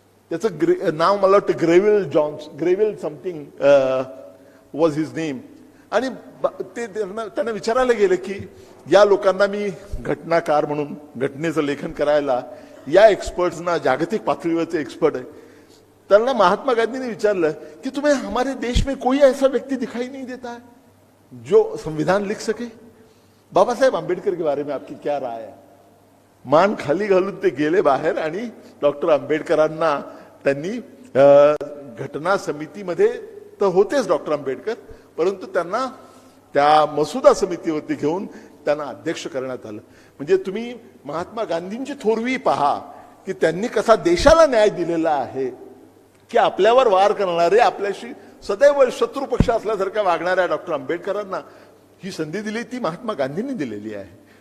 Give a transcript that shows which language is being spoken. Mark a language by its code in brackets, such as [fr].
[mr] त्याचं नाव मला वाटतं Greville [en] Something was his name. [mr] आणि ते त्यांना विचारायला गेलं की या लोकांना मी घटनाकार म्हणून घटनेचं लेखन करायला, या एक्सपर्ट्सना जागतिक पातळीवरचे एक्सपर्ट आहे. त्यांना महात्मा गांधींनी विचारलं की [hi] तुम्हें हमारे देश में कोई ऐसा व्यक्ति दिखाई नहीं देता है जो संविधान लिख सके? बाबा साहेब आंबेडकर के बारे में आपकी क्या राय है? [mr] मान खाली घालून ते गेले बाहेर आणि डॉक्टर आंबेडकरांना त्यांनी घटना समितीमध्ये तर होतेच डॉक्टर आंबेडकर, परंतु त्यांना त्या मसुदा समितीवरती घेऊन त्यांना अध्यक्ष करण्यात आलं. म्हणजे तुम्ही महात्मा गांधींची थोरवी पहा की त्यांनी कसा देशाला न्याय दिलेला आहे की आपल्यावर वार करणारे, आपल्याशी सदैव शत्रू पक्ष असल्यासारख्या वागणाऱ्या डॉक्टर आंबेडकरांना ही संधी दिली ती महात्मा गांधींनी दिलेली आहे.